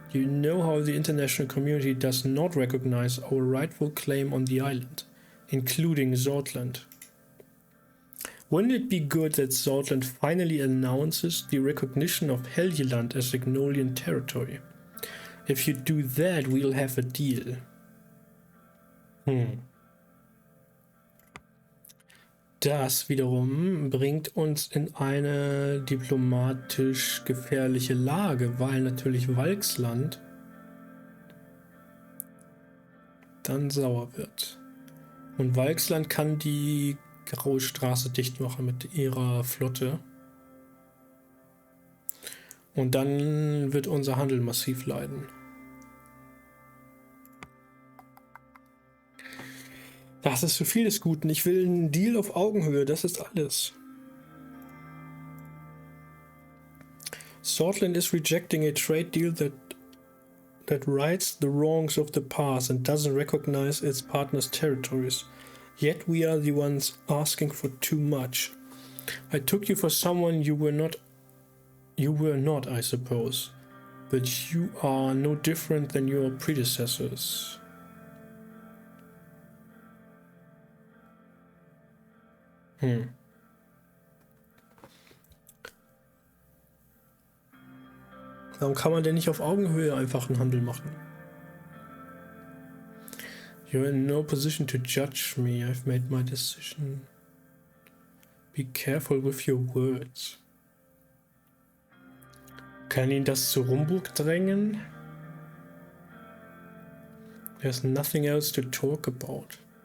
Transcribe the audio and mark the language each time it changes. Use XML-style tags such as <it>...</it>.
<en>You know how the international community does not recognize our rightful claim on the island, including Sordland. Wouldn't it be good that Sordland finally announces the recognition of Helgeland as Agnolian territory? If you do that, we'll have a deal.</en> <de>Das wiederum bringt uns in eine diplomatisch gefährliche Lage, weil natürlich Valksland dann sauer wird. Und Valksland kann die Graue Straße dicht machen mit ihrer Flotte. Und dann wird unser Handel massiv leiden. Das ist zu viel des Guten. Ich will einen Deal auf Augenhöhe, das ist alles.</de> <en>Sordland is rejecting a trade deal that rights the wrongs of the past and doesn't recognize its partners' territories. Yet we are the ones asking for too much. I took you for someone you were not, I suppose. But you are no different than your predecessors.</en> <de>Warum kann man denn nicht auf Augenhöhe einfach einen Handel machen?</de> <en>You're in no position to judge me. I've made my decision. Be careful with your words.</en> <de>Kann ihn das zu Rumburg drängen?</de> <en>There's nothing else to talk about.</en>